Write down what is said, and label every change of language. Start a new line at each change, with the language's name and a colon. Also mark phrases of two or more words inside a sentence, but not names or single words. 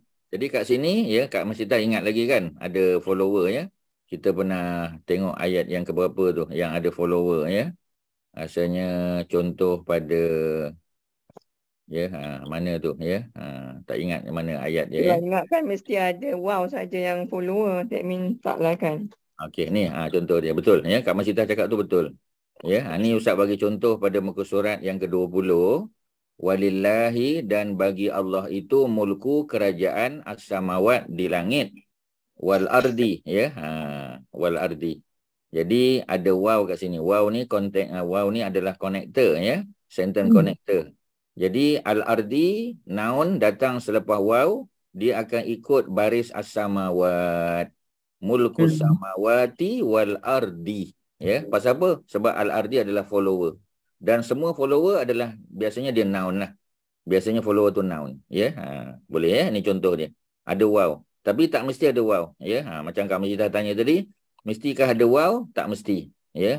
Malay: Jadi kat sini ya, Kak Masyitah ingat lagi kan ada follower ya. Kita pernah tengok ayat yang keberapa tu yang ada follower ya. Asalnya contoh pada ya, mana tu ya. Tak ingat mana ayat dia ya. Ingat kan mesti ada wow saja yang follower.
English: That means
Malay: tak lah kan? Okey, ni contoh dia. Betul ya, Kak Masyitah cakap tu betul. Ya, ni Ustaz bagi contoh pada muka surat yang ke-20. Walillahi, dan bagi Allah itu mulku kerajaan as-samawat di langit,
Arabic: والأرض يا، والأرض.
Malay: Jadi ada wow kat sini. Wow ni wow ni adalah connector ya,
English: sentence connector.
Malay: Jadi al-ardi noun datang selepas wow, dia akan ikut baris as-samawat.
Arabic: ملك السماوات والأرض.
Malay: Ya, pasal apa? Sebab al-ardi adalah follower. Dan semua follower adalah biasanya dia noun lah. Biasanya follower tu noun. Ya, boleh ya. Ini contoh dia. Ada wow. Tapi tak mesti ada wow. Ya, macam Kak Majidah tanya tadi, mestikah ada wow? Tak mesti.